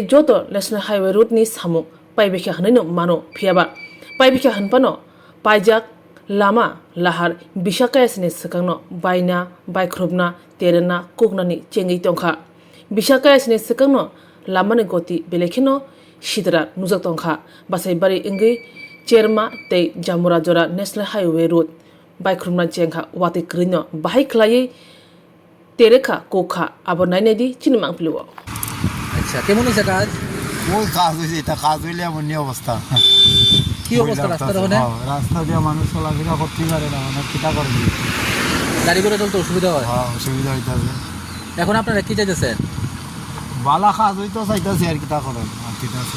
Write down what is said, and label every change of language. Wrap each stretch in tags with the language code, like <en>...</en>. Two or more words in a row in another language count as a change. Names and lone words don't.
<trp>Joto National Highway Road ni Samu Paibeka Hanino Mano Piaba Paibeka Hanpano Pajak Lama Lahar Bishaka Esne Sakano Baina Baikrubna Terena Kugnani Chengi Tonka Bishaka Esne Sakano Lamane Goti Belekino Shidra Nuzatonka Basai Bari Ingai Chairman Te Jamura Jora National Highway Road by Krumna Chenka Wati Krino Bahai Klaye Tereka Koka Abonanedi Chinimang Pluo.</trp> <bn>আচ্ছা কেমন হয়েছে কাজ? ওই কাজ হয়েছে এটা কাজ হইলে এমন অবস্থা কি অবস্থা রাস্তার ওখানে? রাস্তা দিয়ে মানুষ চলাফেরা করতে পারে না মানে কিটা করবে গাড়ি করে চলতে অসুবিধা হয়? হ্যাঁ অসুবিধা হইতাছে এখন আপনারা কি চাইতেছেন? বালা কাজ হইতো চাইতাছে আর কিটা করেন আর কিটা আছে</bn>